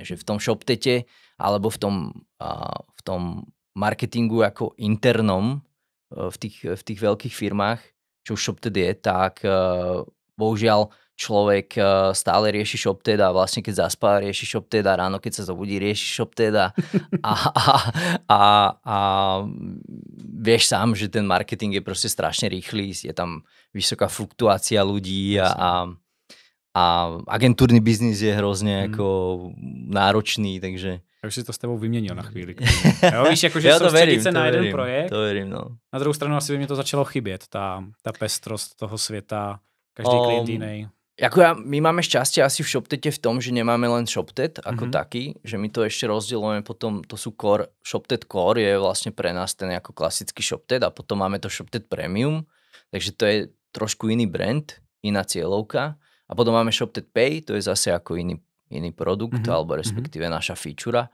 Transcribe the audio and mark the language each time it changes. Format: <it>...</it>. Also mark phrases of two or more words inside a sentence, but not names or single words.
<sk>Že v tom ShopTete alebo v tom marketingu ako internom v tých veľkých firmách, čo už ShopTet je, tak bohužiaľ človek stále rieši ShopTet a vlastne keď zaspá rieši ShopTet a ráno keď sa zobudí rieši ShopTet a vieš sám, že ten marketing je proste strašne rýchly, je tam vysoká fluktuácia ľudí a agentúrny biznis je hrozne ako náročný, takže...</sk> <cs>Já už si to s tebou vyměnil na chvíli. Jo, víš, jakože soustředit se na jeden projekt.</cs> <sk>To verím, no.</sk> <cs>Na druhou stranu asi by mě to začalo chybět, ta pestrost toho světa, každý klient jiný.</cs> <sk>My máme šťastie asi v ShopTete v tom, že nemáme len ShopTet ako taký, že my to ešte rozdielujeme potom, to sú core, ShopTet Core je vlastne pre nás ten ako klasický ShopTet a potom máme to ShopTet Premium, takže to je trošku iný brand, iná cieľovka a potom máme ShopTet Pay, to je zase ako iný produkt, alebo respektíve naša feature.</sk>